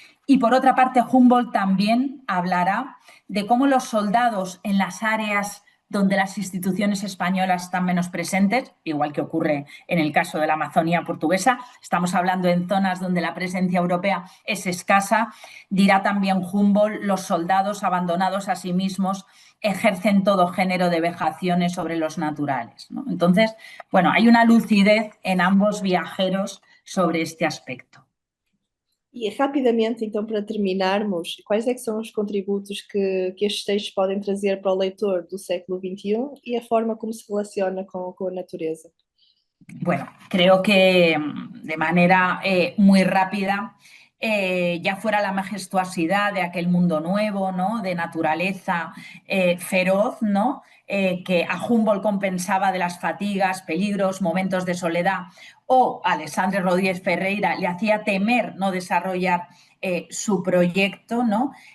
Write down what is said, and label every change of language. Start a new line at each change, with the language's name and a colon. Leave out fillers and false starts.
Spanish: Y por otra parte, Humboldt también hablará de cómo los soldados en las áreas donde las instituciones españolas están menos presentes, igual que ocurre en el caso de la Amazonía portuguesa, estamos hablando en zonas donde la presencia europea es escasa, dirá también Humboldt, los soldados abandonados a sí mismos ejercen todo género de vejaciones sobre los naturales, ¿no? Entonces, bueno, hay una lucidez en ambos viajeros sobre este aspecto.
Portuguese: E rapidamente, então, para terminarmos, quais é que são os contributos que estes textos podem trazer para o leitor do século XXI e a forma como se relaciona com a natureza?
Spanish: Bueno, creo que de manera muy rápida, ya fuera la majestuosidad de aquel mundo nuevo, ¿no? De naturaleza feroz, ¿no? Que a Humboldt compensaba de las fatigas, peligros, momentos de soledad, o a Alexandre Rodríguez Ferreira le hacía temer no desarrollar su proyecto, ¿no?